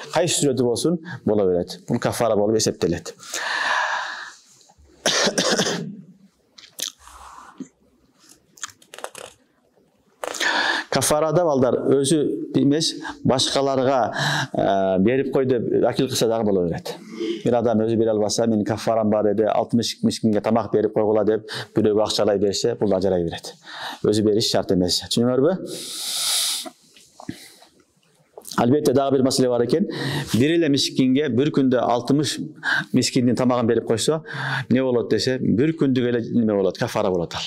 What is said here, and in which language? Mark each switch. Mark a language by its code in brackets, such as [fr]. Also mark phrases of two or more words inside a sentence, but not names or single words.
[ky] Кайсы сүрөтү болсун, боло берет. Бул кафара болуп эсептелет. Кафарада балдар өзү эмес, башкаларга берип кой деп акил кылса дагы боло берет. Bir adam özü bir albasa, men kafaram бар эди, 60 miskinge тамак берип койгула деп, бирөө акчалай берсе, бул да жарай берет. Өзү бериш шарт эмес. Түшүнүңөрбү? Албетте дагы бир маселе бар экен. Bir эле мискинге bir күндө 60 мискиндин тамагын берип койсо, не болот десе, bir күндүк эле неме болот, кафара болот ал.